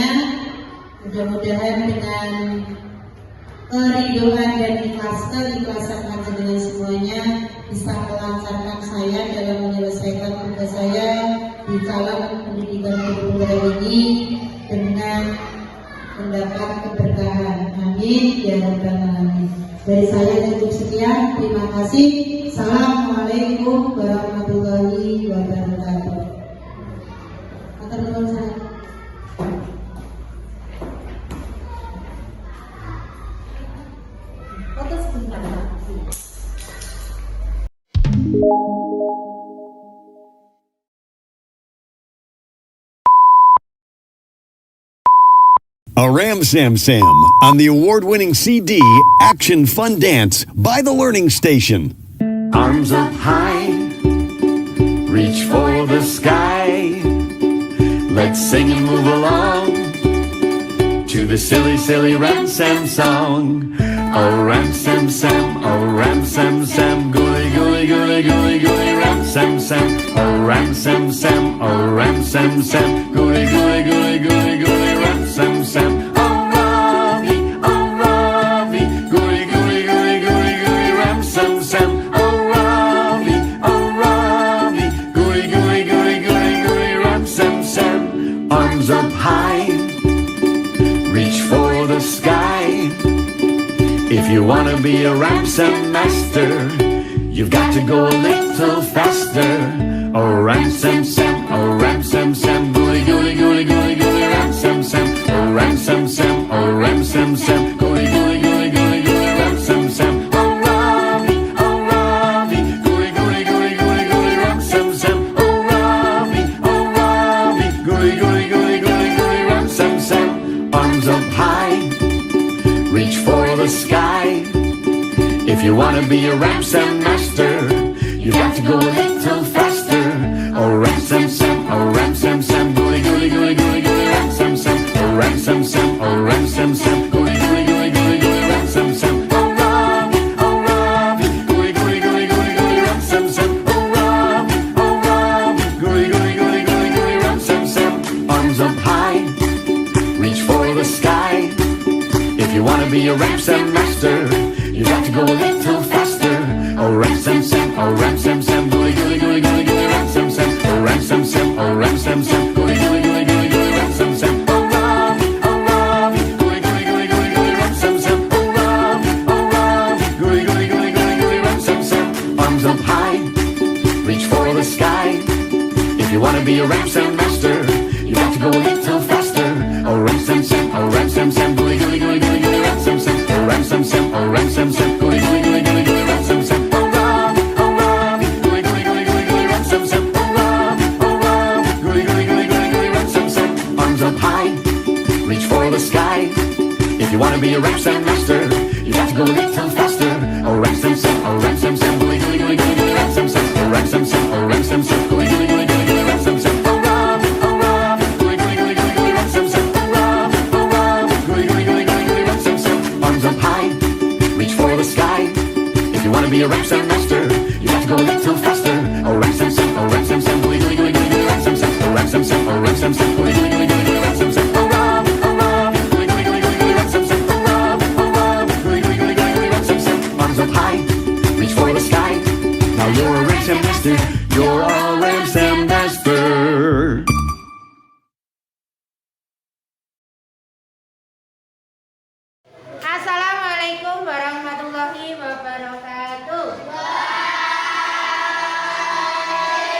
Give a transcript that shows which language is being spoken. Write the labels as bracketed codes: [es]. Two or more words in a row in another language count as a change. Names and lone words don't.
[id] Mudah-mudahan dengan kerinduan dan ikhlasan panjenengan semuanya bisa melancarkan saya dalam menyelesaikan tugas saya di calon pendidikan guru ini dengan mendapat keberkahan. [ar] آمين يا رب العالمين. [id] Dari saya cukup sekian. Terima kasih. [ar] السلام عليكم ورحمة الله وبركاته. [jv] Atur nuwun [id] saya. Foto sebentar, Pak. [en] A Ram Sam Sam on the award-winning CD Action Fun Dance by The Learning Station. Arms up high, reach for the sky. Let's sing and move along to the silly, silly Ram Sam song. Oh Ram Sam Sam, oh Ram Sam Sam, gooly, gooly, gooly, gooly, gooly, Ram Sam Sam. Oh Ram Sam Sam, oh Ram Sam Sam, gooly, gooly, gooly, gooly, gooly, Ram Sam Sam. Oh Ravi, gooly, gooly, gooly, gooly, gooly, Ram Sam Sam. Oh Ravi, gooly, gooly, gooly, gooly, gooly, Ram Sam Sam. Arms up high, reach for the sky. If you wanna be a Ram Sam master, you've got to go a little faster. Oh Ram Sam Sam, oh Ram Sam Sam, gooly, gooly, gooly, gooly, gooly, Ram Sam Sam. Oh Ram Sam Sam, oh Ram Sam Sam, gooly, gooly, gooly, gooly, gooly, Ram Sam Sam. Oh Ravi, gooly, gooly, gooly, gooly, gooly, Ram Sam Sam. Oh Ravi, gooly, gooly, gooly, gooly, gooly, Ram Sam Sam. Arms up high, reach for the sky. If you wanna be a Ram Sam master, you've got to go a little faster. Oh Ram Sam Sam, oh Ram Sam Sam, gooly, gooly, gooly, gooly, gooly, Ram Sam Sam. Oh Ram Sam Sam, oh Ram Sam Sam, gooly, gooly, gooly, gooly, gooly, Ram Sam Sam. Oh Ravi, gooly, gooly, gooly, gooly, gooly, Ram Sam Sam. Oh Ravi, gooly, gooly, gooly, gooly, gooly, Ram Sam Sam. Arms up high, reach for the sky. If you wanna be a Ram Sam master, you got to go a little faster. Oh Ram Sam Sam, oh Ram Sam Sam, gooly, gooly, gooly, gooly, gooly, Ram Sam Sam. Oh Ram Sam Sam, oh Ram Sam Sam, gooly, gooly, gooly, gooly, gooly, Ram Sam Sam. Oh Ravi, gooly, gooly, gooly, gooly, gooly, Ram Sam Sam. Oh Ravi, gooly, gooly, gooly, gooly, gooly, Ram Sam Sam. Arms up high, reach for the sky. If you wanna be a Ram Sam master, you got to go a little faster. Oh Ram Sam Sam, oh Ram Sam Sam, gooly, gooly, gooly, gooly, gooly, Ram Sam Sam. Oh Ram Sam Sam, oh Ram Sam Sam, gooly, gooly, gooly, gooly, gooly, Ram Sam Sam. Oh Ravi, gooly, gooly, gooly, gooly, gooly, Ram Sam Sam. Oh Ravi, gooly, gooly, gooly, gooly, gooly, Ram Sam Sam. Arms up high, reach for the sky. If you wanna be a Ram Sam master, you got to go a little faster. Oh Ram Sam Sam, oh Ram Sam Sam, gooly, gooly, gooly, gooly, gooly, Ram Sam Sam. Oh Ram Sam Sam, oh Ram Sam Sam, gooly, gooly, gooly, gooly, gooly, Ram Sam Sam. Oh Ravi, gooly, gooly, gooly, gooly, gooly, Ram Sam Sam. Oh Ravi, gooly, gooly, gooly, gooly, gooly, Ram Sam Sam. Arms up high, reach for the sky. If you wanna be a Ram Sam master, you got to go a little faster. Oh Ram Sam Sam, oh Ram Sam Sam, gooly, gooly, gooly, gooly, gooly, Ram Sam Sam. Oh Ram Sam Sam, oh Ram Sam Sam, gooly, gooly, gooly, gooly, gooly, Ram Sam Sam. Oh Ravi, gooly, gooly, gooly, gooly, gooly, Ram Sam Sam. Oh Ravi, gooly, gooly, gooly, gooly, gooly, Ram Sam Sam. Arms up high, reach for the sky. Now you're a Ram Sam master, you're a Ram Sam master. [ar] السلام عليكم ورحمة الله وبركاته.